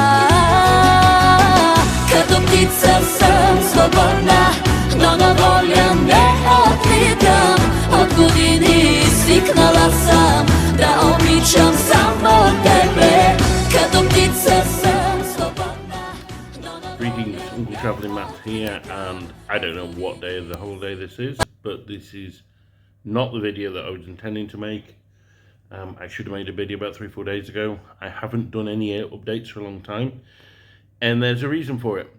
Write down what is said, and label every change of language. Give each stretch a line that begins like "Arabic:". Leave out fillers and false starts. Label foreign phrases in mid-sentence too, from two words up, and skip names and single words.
Bulgarian: Като птица съм свободна, но на воля не отлитам. От години свикнала съм да обичам само тебе. Като птица съм свободна, но на...
English: Greetings, Uncle Travelling Matt here, and I don't know what day of the holiday this is, but this is not the video that I was intending to make. I should have made a video about 3-4 days ago. I haven't done any updates for a long time, and there's a reason for it.